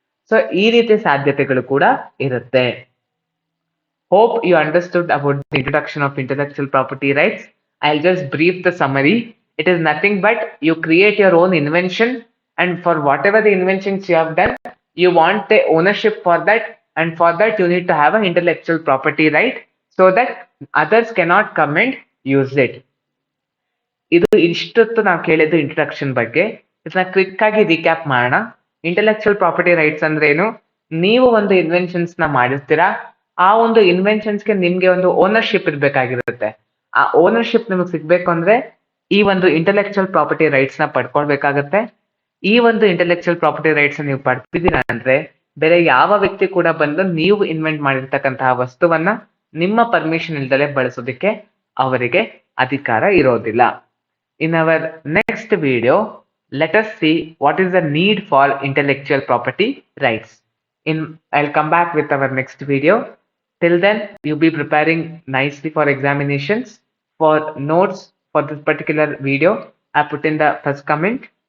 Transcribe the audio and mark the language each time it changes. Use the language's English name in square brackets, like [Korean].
[Kannada] So ಈ ರೀತಿ ಸಾಧ್ಯತೆಗಳು ಕೂಡ ಇರುತ್ತೆ. [English] Hope you understood about the introduction of intellectual property rights. I just brief the summary. It is nothing but you create your own invention, and for whatever the inventions you have done, you want the ownership for that, and for that you need to have an intellectual property right so that others cannot come and use it. [Kannada] ಇದು ಇಷ್ಟೊತ್ತು ನಾವು ಕೇಳಿದ್ದು introduction ಬಗ್ಗೆ. ಇದನ್ನ quick ಆಗಿ recap ಮಾಡೋಣ. Intellectual property rights ಅಂದ್ರೆ ಏನು? ನೀವು ಒಂದು ಇನ್ವೆನ್ಷನ್ಸ್ ನ ಮಾಡಿರ್ತೀರಾ, ಆ ಒಂದು ಇನ್ವೆನ್ಷನ್ಸ್ಗೆ ನಿಮ್ಗೆ ಒಂದು ಓನರ್ಶಿಪ್ ಇರ್ಬೇಕಾಗಿರುತ್ತೆ. ಆ ಓನರ್ಶಿಪ್ ನಿಮಗೆ ಸಿಗ್ಬೇಕು ಅಂದ್ರೆ ಈ ಒಂದು ಇಂಟೆಲೆಕ್ಚುಯಲ್ ಪ್ರಾಪರ್ಟಿ ರೈಟ್ಸ್ ನ ಪಡ್ಕೊಳ್ಬೇಕಾಗತ್ತೆ. ಈ ಒಂದು ಇಂಟೆಲೆಕ್ಚುಯಲ್ ಪ್ರಾಪರ್ಟಿ ರೈಟ್ಸ್ ನೀವು ಪಡ್ತಿದ್ದೀರಾ ಅಂದ್ರೆ ಬೇರೆ ಯಾವ ವ್ಯಕ್ತಿ ಕೂಡ ಬಂದು ನೀವು ಇನ್ವೆಂಟ್ ಮಾಡಿರ್ತಕ್ಕಂತಹ ವಸ್ತುವನ್ನ ನಿಮ್ಮ ಪರ್ಮಿಷನ್ ಇಲ್ದಲೆ ಬಳಸೋದಕ್ಕೆ ಅವರಿಗೆ ಅಧಿಕಾರ ಇರೋದಿಲ್ಲ. [English] In our next video, let us see what is the need for intellectual property rights. I'll come back with our next video. Till then, you be preparing nicely for examinations. For notes for this particular video, I put in the first comment.